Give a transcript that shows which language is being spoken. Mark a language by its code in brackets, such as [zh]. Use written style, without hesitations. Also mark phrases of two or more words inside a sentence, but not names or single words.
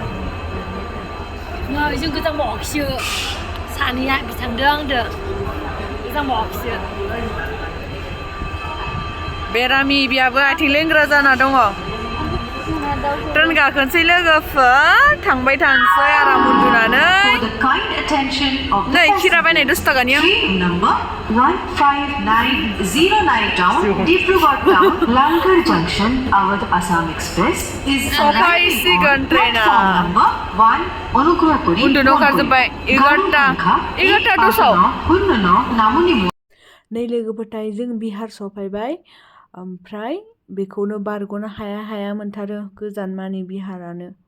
[brx] नै जों गोजांबावाखैसो सानैया बिथांदो आंदो गोजांबावाखैसो बेरामि बियाबो आथिं लेंग्रा जाना दङ ट्रेन गाखोनोसै लोगोफोर थांबाय थानोसै आराम उन्दुनानै नै खिरा बायनाय 10 थाखानि आं [en] number 15909 down Dibrugarh town Lalgarh junction Awadh Assam Express is [brx] सफायसिगोन ट्रेना [en] number 1 Anugrahpuri [brx] उन्दुनो ओंखारजोब्बाय 11टा 10 नै लोगोफोरथाय जों बिहार सफायबाय ओमफ्राय बेखौनो बारग'नो हाया मोनथारो गोजान मानि बिहारानो